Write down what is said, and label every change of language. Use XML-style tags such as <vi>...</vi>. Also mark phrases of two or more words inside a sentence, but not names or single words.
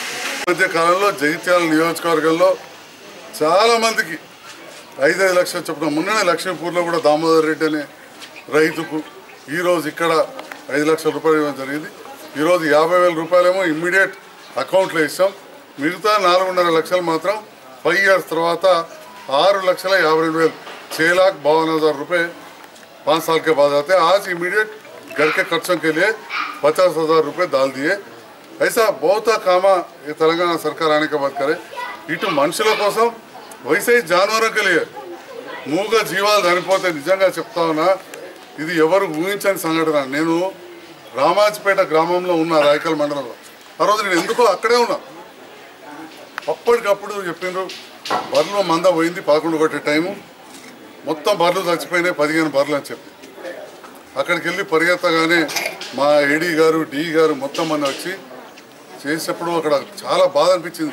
<te>మధ్య కాలంలో జగిత్యాల నియోజకవర్గంలో చాలామందికి 5 లక్షలు చొప్పున మొన్ననే లక్ష్మీపూర్లో కూడా దామోదర్ రెడ్డి అనే రైతుకు ఈరోజు ఇక్కడ 5 లక్షల రూపాయలు ఇవ్వడం జరిగింది. ఈరోజు 50,000 రూపాయలేమో</te> <en>immediate account</en> <te>ఇస్తాం. మిగతా 4.5 లక్షలు మాత్రం 5 years తర్వాత 6,52,000</te> <hi>6,52,000 रुपये 5 साल के बाद आते हैं. आज इमीडिएट घर के खर्चों के लिए 50,000 रुपये डाल दिए. ऐसा बहुत काम ये तेलंगाना सरकार आने के बाद करे.</hi> <te>इటు మనుషుల కోసం</te> <hi>वैसे ही जानवरों के लिए</hi> <te>మూగ జీవాలు చనిపోతే నిజంగా చెప్తా ఉన్నా, ఇది ఎవరు ఊహించని సంఘటన. నేను రామాజపేట గ్రామంలో ఉన్న రాయకల్ మండలంలో ఆ రోజు నేను ఎందుకో అక్కడే ఉన్నా. అప్పటికప్పుడు చెప్పిండ్రు బర్రెలు మంద పోయింది, 11 కొట్టే టైము, మొత్తం బర్రెలు చచ్చిపోయినాయి, 15 బర్రెలు అని చెప్పి అక్కడికి వెళ్ళి పరిగెత్తగానే మా ఏడీ గారు డి గారు మొత్తం మంది వచ్చి చేసేటప్పుడు అక్కడ చాలా బాధ అనిపించింది.</te>